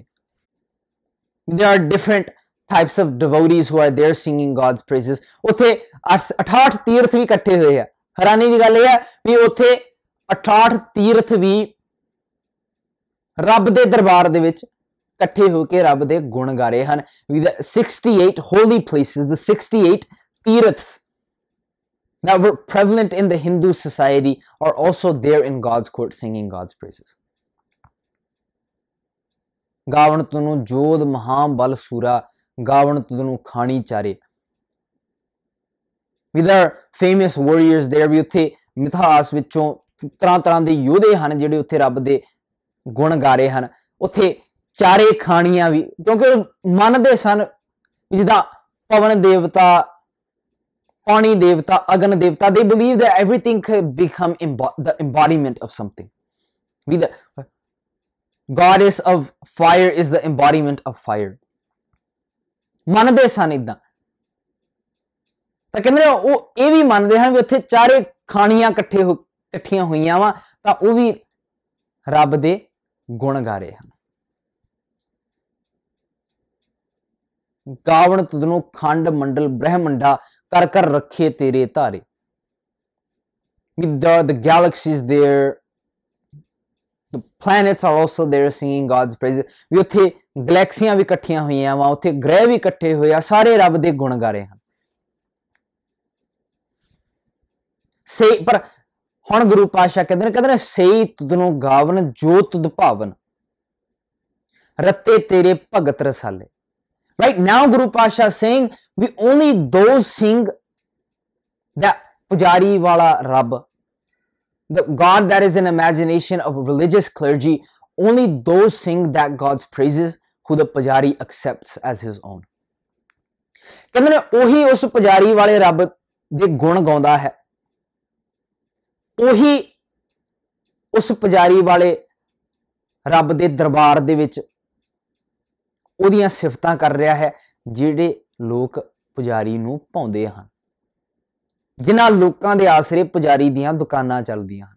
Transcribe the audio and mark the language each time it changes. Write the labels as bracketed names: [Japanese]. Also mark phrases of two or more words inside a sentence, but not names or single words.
[English] There are different types of devotees who are there singing God's praises. [Punjabi] ਉੱਥੇ 68 ਤੀਰਥ ਵੀ ਇਕੱਠੇ ਹੋਏ ਆ। ਹੈਰਾਨੀ ਦੀ ਗੱਲ ਇਹ ਹੈ ਵੀ ਉੱਥੇ 68 ਤੀਰਥ ਵੀ ਰੱਬ ਦੇ ਦਰਬਾਰ ਦੇ ਵਿੱਚ ਇਕੱਠੇ ਹੋ ਕੇ ਰੱਬ ਦੇ ਗੁਣ ਗਾ ਰਹੇ ਹਨ। [English] The 68 holy places, the 68 ਤੀਰਥs that were prevalent in the Hindu society are also there in God's court singing God's praises. [Punjabi] ਗਾਵਣ ਤਨੂੰ ਜੋਧ ਮਹਾ ਬਲ ਸੂਰਾ, ਗਾਵਣ ਤਨੂੰ ਖਾਣੀ ਚਾਰੇ। [English] There are famous warriors there [Punjabi] ਵੀ ਉੱਥੇ ਮਿਥਾਸ ਵਿੱਚੋਂ ਤਰ੍ਹਾਂ ਤਰ੍ਹਾਂ ਦੇ ਯੋਧੇ ਹਨ ਜਿਹੜੇ ਉੱਥੇ ਰੱਬ ਦੇ ਗੁਣ ਗਾ ਰਹੇ ਹਨ। ਉੱਥੇ ਚਾਰੇ ਖਾਣੀਆਂ ਵੀ, ਕਿਉਂਕਿ ਮੰਨਦੇ ਸਨ ਜਿੱਦਾਂ ਪਵਨ ਦੇਵਤਾ, ਪਾਣੀ ਦੇਵਤਾ, ਅਗਨ ਦੇਵਤਾ, [English] they believe that everything could become the embodiment of something. The goddess of fire is the embodiment of fire. [Punjabi] ਮੰਨਦੇ ਸਨ ਇਦਾਂ। ਤਾਂ ਕਹਿੰਦੇ ਉਹ ਇਹ ਵੀ ਮੰਨਦੇ ਹਨ ਵੀ ਉੱਥੇ ਚਾਰੇ ਖਾਣੀਆਂ ਇਕੱਠੀਆਂ ਹੋਈਆਂ ਵਾ, ਤਾਂ ਉਹ ਵੀ ਰੱਬ ਦੇ ਗੁਣ ਗਾ ਰਹੇ ਹਨ। ਗਾਵਣ ਤੁਧਨੋਂ ਖੰਡ ਮੰਡਲ ਬ੍ਰਹਮੰਡਾ, ਕਰ ਕਰ ਰੱਖੇ ਤੇਰੇ ਧਾਰੇ। [English] The galaxies there, the planets are also there singing God's praises. [Punjabi] ਵੀ ਉੱਥੇ ਗਲੈਕਸੀਆਂ ਵੀ ਇਕੱਠੀਆਂ ਹੋਈਆਂ ਵਾ, ਉੱਥੇ ਗ੍ਰਹਿ ਵੀ ਇਕੱਠੇ ਹੋਏ ਆ, ਸਾਰੇ ਰੱਬ ਦੇ ਗੁਣ ਗਾ ਰਹੇ ਹਨ। ਪਰ ਹੁਣ ਗੁਰੂ ਪਾਤਸ਼ਾਹ ਕਹਿੰਦੇ ਨੇ ਸਹੀ ਤੁਧਨੋਂ ਗਾਵਨ ਜੋ ਤੁਧ ਭਾਵਨ, ਰੱਤੇ ਤੇਰੇ ਭਗਤ ਰਸਾਲੇ। [English] Right now Guru Pasha is saying we only those sing that [Punjabi] ਪੁਜਾਰੀ ਵਾਲਾ ਰੱਬ, [English] the God that is an imagination of religious clergy, only those sing that God's praises who the pujari accepts as his own. [Punjabi] ਕਹਿੰਦੇ ਨੇ ਉਹੀ ਉਸ ਪੁਜਾਰੀ ਵਾਲੇ ਰੱਬ ਦੇ ਗੁਣ ਗਾਉਂਦਾ ਹੈ, ਉਹੀ ਉਸ ਪੁਜਾਰੀ ਵਾਲੇ ਰੱਬ ਦੇ ਦਰਬਾਰ ਦੇ ਵਿੱਚ ਉਹਦੀਆਂ ਸਿਫਤਾਂ ਕਰ ਰਿਹਾ ਹੈ ਜਿਹੜੇ ਲੋਕ ਪੁਜਾਰੀ ਨੂੰ ਭਾਉਂਦੇ ਹਨ, ਜਿਨ੍ਹਾਂ ਲੋਕਾਂ ਦੇ ਆਸਰੇ ਪੁਜਾਰੀ ਦੀਆਂ ਦੁਕਾਨਾਂ ਚੱਲਦੀਆਂ ਹਨ।